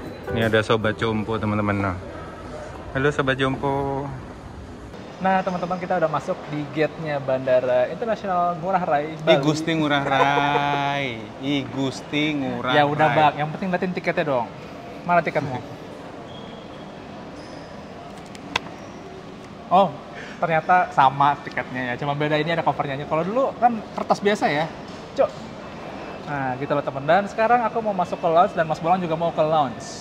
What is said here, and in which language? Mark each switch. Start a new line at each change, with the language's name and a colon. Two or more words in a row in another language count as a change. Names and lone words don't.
Indonesian: Ini ada Sobat Jompo teman-teman. Nah. Halo Sobat Jompo. Nah teman-teman, kita udah masuk di gate-nya Bandara Internasional Ngurah Rai Bali. Gusti Ngurah Rai. Gusti Ngurah Rai. Ya udah Bang, yang penting liatin tiketnya dong. Mana tiketmu? Oh, ternyata sama tiketnya ya. Cuma beda ini ada covernya. Kalau dulu kan kertas biasa ya. Cuk. Nah gitu loh teman. Dan sekarang aku mau masuk ke lounge dan Mas Bolang juga mau ke lounge.